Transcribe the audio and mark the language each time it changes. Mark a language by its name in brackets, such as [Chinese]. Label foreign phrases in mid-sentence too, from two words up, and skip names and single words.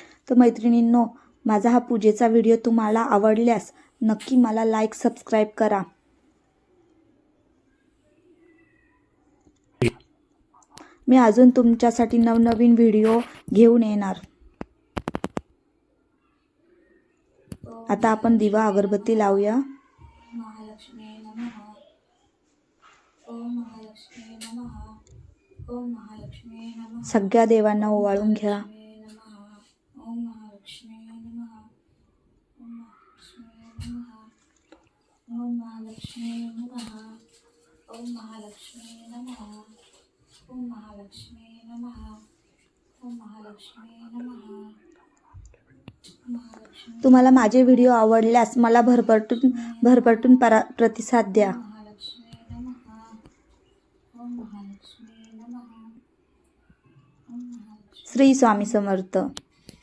[Marathi] तर मैत्रिणींनो, माझा हा पूजेचा व्हिडिओ तुम्हाला आवडल्यास नक्की मला [English] like subscribe [Marathi] करा. मी अजून तुमच्यासाठी नवनवीन व्हिडिओ घेऊन येणार. आता आपण दिवा अगरबत्ती लावूया. [Sanskrit] महालक्ष्मी नमः. ओम महालक्ष्मी नमः. ओम महालक्ष्मी नमः. [Marathi] सगळ्या देवांना ओवाळून घ्या. [Sanskrit] ओम महालक्ष्मी नमः. ओम महालक्ष्मी नमः. ओम महालक्ष्मी नमः. ओम महालक्ष्मी नमः. ओम महालक्ष्मी नमः. ओम महालक्ष्मी नमः. [Marathi] तुम्हाला माझे व्हिडिओ आवडल्यास मला भरभरून प्रतिसाद द्या. [Sanskrit] महालक्ष्मी नमः. ओम महालक्ष्मी नमः. ओम महालक्ष्मी. श्री स्वामी समर्थ.